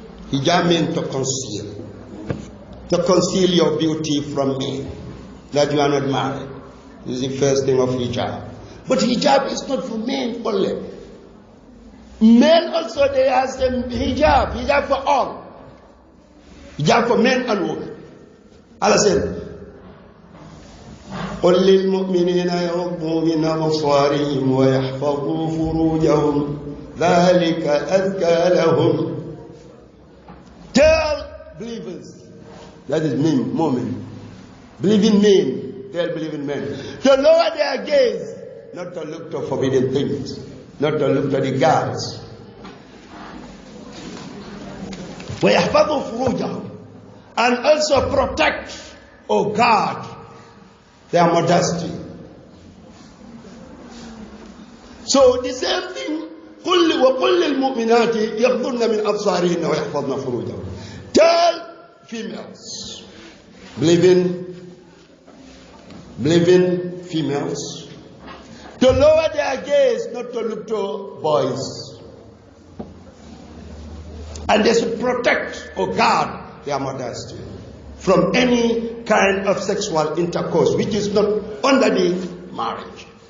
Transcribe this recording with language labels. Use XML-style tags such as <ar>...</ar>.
<en>Hijab means to conceal your beauty from men, that you are not married. This is the first thing of hijab. But hijab is not for men only. Men also, they have some hijab for all. Hijab for men and women. Allah said,</en> <ar>قل للمؤمنين يغضوا من أبصارهم ويحفظوا فروجهم ذلك أزكى لهم.</ar> <en>Tell believers, that is men, women, believing men, tell believing men, to lower their gaze, not to look to forbidden things, not to look to the girls.</en> <ar>ويحفظوا فروجهم,</ar> <en>and also protect or guard their modesty. So the same thing,</en> <ar>وَقُلِّ الْمُؤْمِنَاتِ يَغْضُرْنَ مِنْ أَبْصَارِهِنَّ وَيَحْفَظْنَ فُرُوجَهُنَّ.</ar> <en>Tell females, believing females, to lower their gaze, not to look to boys. And they should protect or guard their modesty from any kind of sexual intercourse which is not under the marriage.</en>